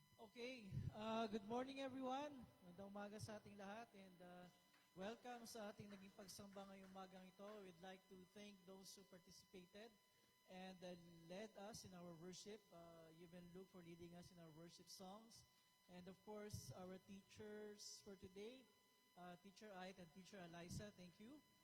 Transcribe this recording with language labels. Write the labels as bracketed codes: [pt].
[en] Okay, good morning everyone. [tl] Magandang umaga sa ating lahat [en] and welcome [tl] sa ating naging pagsamba ngayong umagang ito. [en] We'd like to thank those who participated and led us in our worship. Yuben Luke for leading us in our worship songs. And of course, our teachers for today, Teacher Ait and Teacher Eliza, thank you.